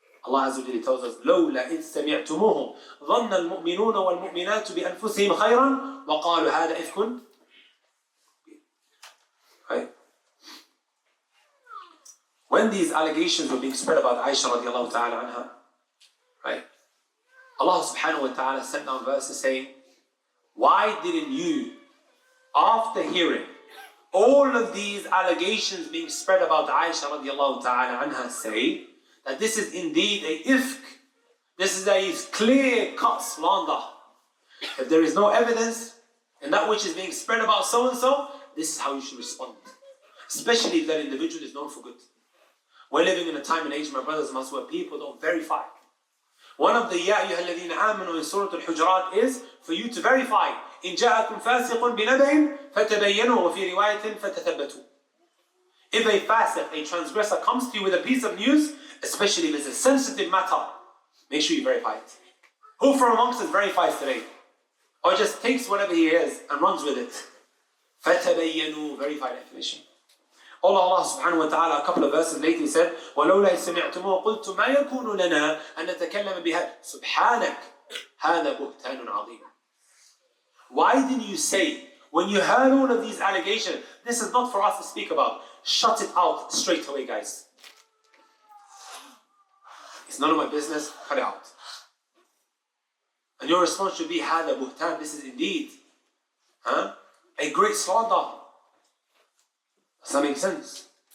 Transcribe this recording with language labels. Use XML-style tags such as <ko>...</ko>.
<en>Allah Azza wa Jalla tells us,</en> <ar>لولا إذ سمعتموه ظن المؤمنون والمؤمنات بأنفسهم خيرا وقالوا هذا إفك.</ar> <en>Right? When these allegations were being spread about Aisha radiallahu ta'ala anha, right? Allah subhanahu wa ta'ala sent down verses saying, why didn't you, after hearing all of these allegations being spread about Aisha radiallahu ta'ala anha, say that this is indeed a ifk, this is a clear-cut slander. If there is no evidence in that which is being spread about so-and-so, this is how you should respond. Especially if that individual is known for good. We're living in a time and age, my brothers and sisters, where people don't verify. One of the Ya ayyuha alladhina amanu in Surah Al-Hujrat is for you to verify.</en> <ar>إن جاءكم فاسق بنبأ فتبينوا وفي رواية فتثبتوا.</ar> <en>If a fasiq, a transgressor, comes to you with a piece of news, especially if it's a sensitive matter, make sure you verify it. Who from amongst us verifies today? Or just takes whatever he hears and runs with it? فَتَبَيَّنُوا, verify the information. Allah subhanahu wa ta'ala, a couple of verses later, he said,</en> <ar>وَلَوْلَا سَمِعْتُمُوا قُلْتُ مَا يَكُونُ لَنَا أَن نَتَكَلَّمَ بِهَا سُبْحَانَكَ هَذَا بُهْتَانٌ عَظِيمٌ.</ar> <en>Why did you say, when you heard all of these allegations, this is not for us to speak about, shut it out straight away, guys. It's none of my business, cut it out. And your response should be,</en> <ar>هَذَا بُهْتَان,</ar> <en>this is indeed a great slander. Does that make sense?</en>